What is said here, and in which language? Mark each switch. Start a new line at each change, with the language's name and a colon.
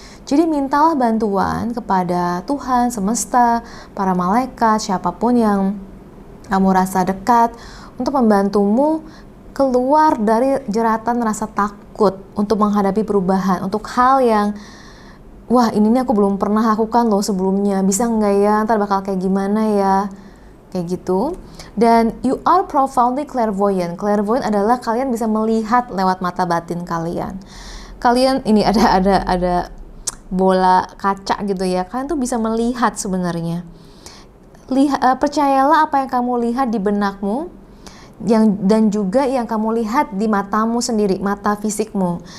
Indonesian: Jadi mintalah bantuan kepada Tuhan, semesta, para malaikat, siapapun yang kamu rasa dekat, untuk membantumu keluar dari jeratan rasa takut untuk menghadapi perubahan, untuk hal yang wah ini nih aku belum pernah lakukan loh sebelumnya, bisa nggak ya, ntar bakal kayak gimana ya, kayak gitu. Dan
English: you are profoundly clairvoyant.
Indonesian: Clairvoyant adalah kalian bisa melihat lewat mata batin kalian. Kalian ini ada bola kaca gitu ya, kalian tuh bisa melihat sebenarnya. Percayalah apa yang kamu lihat di benakmu, dan juga yang kamu lihat di matamu sendiri, mata fisikmu.